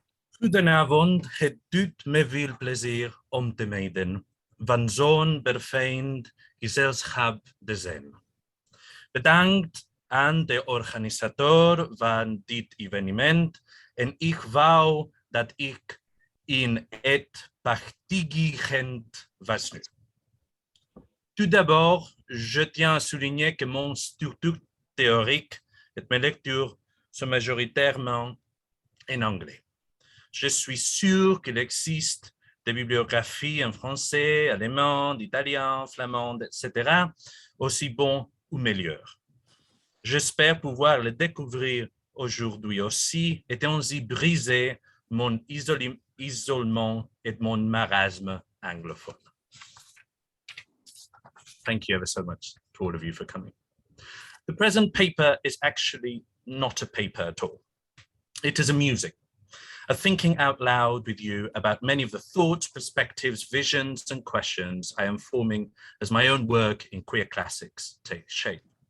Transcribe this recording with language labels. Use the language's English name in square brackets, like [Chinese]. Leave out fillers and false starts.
[Dutch] Goedenavond, het doet me veel plezier om te meedoen van zo'n befijnd gezelschap te zijn. Bedankt aan de organisator van dit evenement en ik wou dat ik in het participant was nu. [French] Tout d'abord, je tiens à souligner que mon structure théorique et mes lectures sont majoritairement en anglais. Je suis sûr qu'il existe des bibliographies en français, allemand, italien, flamand, etc., aussi bons ou meilleurs. J'espère pouvoir les découvrir aujourd'hui aussi et ainsi briser mon isolement et mon marasme anglophone. [English] Thank you ever so much to all of you for coming. The present paper is actually not a paper at all. It is a music, a thinking out loud with you about many of the thoughts, perspectives, visions, and questions I am forming as my own work in queer classics takes shape.